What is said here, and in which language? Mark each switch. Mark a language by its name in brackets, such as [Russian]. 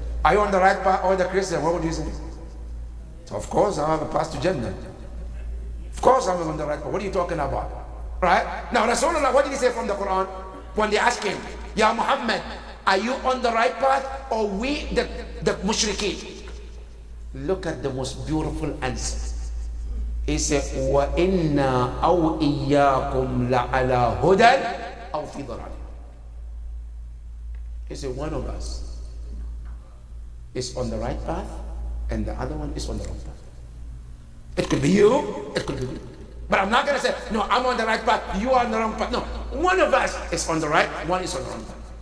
[English] Are you on the right path or the Christian? What would you say? So of course I have a path to Jannah. Of course I'm on the right path. What are you talking about? Right? Now Rasulullah, what did he say from the Quran? When they asked him, Ya Muhammad, are you on the right path or we the mushrikeen? Look at the most beautiful answer. He said, [Arabic] وَإِنَّا أَوْ إِيَّاكُمْ لَعَلَى هُدًى أَوْ فِي ضَلَالٍ. [English] He said, one of us is on the right path and the other one is on the wrong path. It could be you, it could be me. But I'm not going to say, no, I'm on the right path, you are on the wrong path. No, one of us is on the right, one is on the wrong path.